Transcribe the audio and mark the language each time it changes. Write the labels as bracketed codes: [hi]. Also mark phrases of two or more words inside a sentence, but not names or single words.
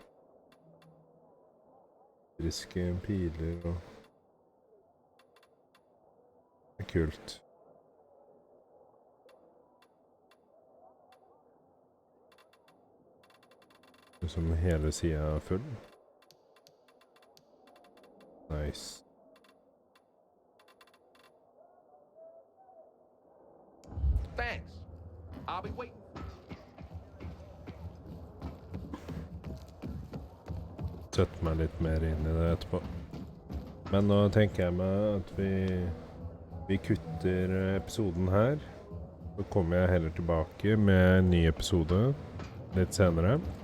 [no] Friske piler og... Det er kult. Som hele siden er full. [en] Nice. Thanks. I'll be waiting. [no] Sette meg litt mer inn i det etterpå. Men nå tenker jeg meg at vi kutter episoden her. Så kommer jeg heller tilbake med en ny episode litt senere.